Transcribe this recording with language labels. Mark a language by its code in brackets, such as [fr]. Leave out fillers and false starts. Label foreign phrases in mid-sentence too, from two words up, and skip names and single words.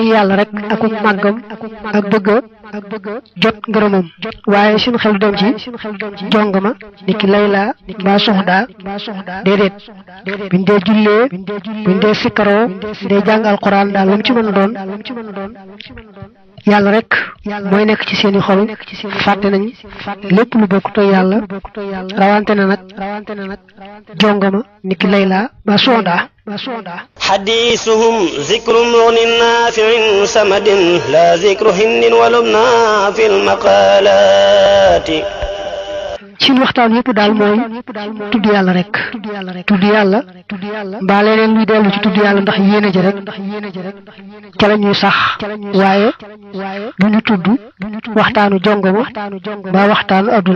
[wo] yàlla rek ak màggam ak bëgg jot ngërëmam waaye seen xel du dem ci jongama ni ki layla mbaa soxda déedéet biñ dee jullee biñ dee sikkaroo dee jàng alquran daal lu mu ci mën a doon yàlla rek mooy nekk ci seeni xol fàtte nañ lépp lu bokkutoo yàlla rawante na nag jongama ni ki layla mbaa soxda [ar] حديثهم ذكر مغن نافع سمد لا ذكر هند ولبنى في المقالات [wo] ci waxtaan yëpp daal mooy tudd yàlla rek tudd yàlla mbaa leneen luy dellu ci tudd yàlla ndax yéene ji rek ca la ñuy sax waaye du ñu tudd waxtaanu jongoma mbaa waxtaanu adduna